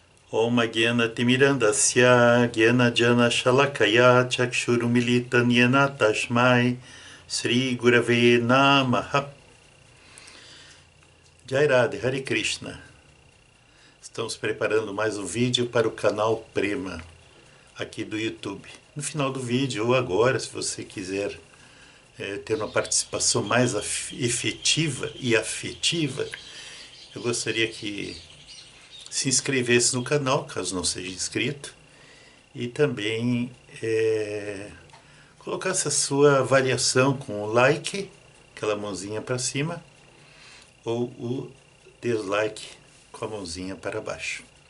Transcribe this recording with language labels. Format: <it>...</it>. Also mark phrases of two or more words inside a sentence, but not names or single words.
<sa>ॐ ज्ञान तिमिरान्धस्य ज्ञान जन शलाकया चक्षुरुन्मीलितं येन तस्मै श्री गुरवे नमः. जय राधे, हरे कृष्ण.</sa> <pt>Estamos preparando mais um vídeo para o canal Prema, aqui do YouTube. No final do vídeo, ou agora, se você quiser ter uma participação mais efetiva e afetiva, eu gostaria que se inscrevesse no canal, caso não seja inscrito, e também colocasse a sua avaliação com o like, aquela mãozinha para cima, ou o dislike com a mãozinha para baixo.</pt>